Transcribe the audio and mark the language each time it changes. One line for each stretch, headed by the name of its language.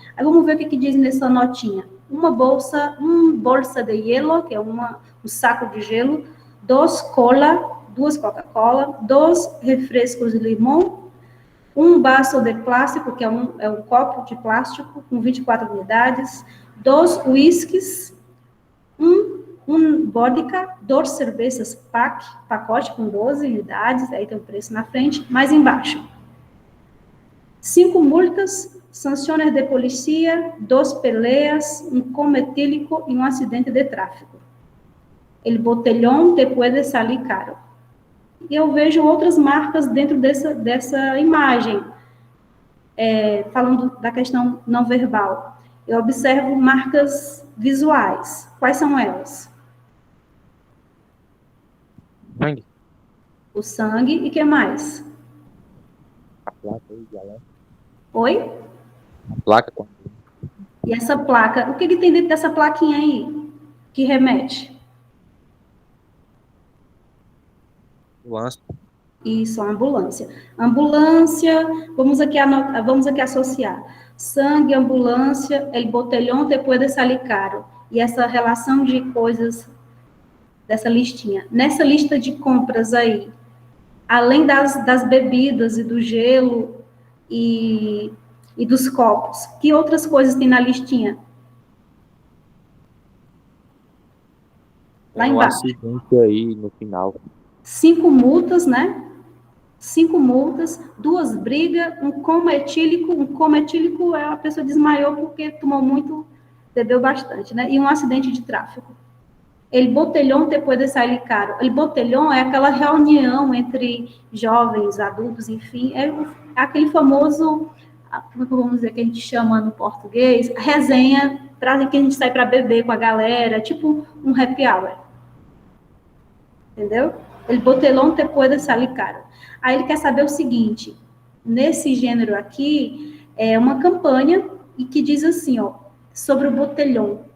Portuguese: Aí vamos ver o que diz nessa notinha. Uma
Spanish: bolsa de hielo,
Portuguese: que é um saco de gelo, 2 Coca-Cola, 2 refrescos de limão, um vaso de plástico, que é um copo de plástico com 24 unidades, 2 whiskies, um vodka, 2 cervejas pacote com 12 unidades, aí tem o preço na frente, mais embaixo. 5 multas, sanções de polícia, 2 peleas, um coma etílico e um acidente de tráfego.
Spanish: El botellón te puede salir caro.
Portuguese: E eu vejo outras marcas dentro dessa imagem, falando da questão não verbal. Eu observo marcas visuais. Quais são elas? Sangue. O sangue e o que mais? A placa aí, galera. Oi? A placa com. E essa placa, o que tem dentro dessa plaquinha aí? Que remete? Ambulância. Isso, a ambulância. Ambulância, vamos aqui associar. Sangue, ambulância,
Spanish: el botellón te puede salir caro.
Portuguese: E essa relação de coisas dessa listinha. Nessa lista de compras aí, além das bebidas e do gelo e e dos copos. Que outras coisas tem na listinha? Lá Tem um embaixo. acidente aí no final. 5 multas, né? 5 multas, 2 brigas, um coma etílico. Um coma etílico é a pessoa desmaiou porque tomou muito, bebeu bastante, né? E um acidente de tráfego.
Spanish: El botellón te puede salir caro.
Portuguese: El botellón é aquela reunião entre jovens, adultos, enfim, é aquele famoso, como é que vamos dizer que a gente chama no português, resenha, para que a gente sai para beber com a galera, tipo um happy hour. Entendeu?
Spanish: El botellón te puede salir caro.
Portuguese: Aí ele quer saber o seguinte, nesse gênero aqui, é uma campanha e que diz assim, ó, sobre o botellón.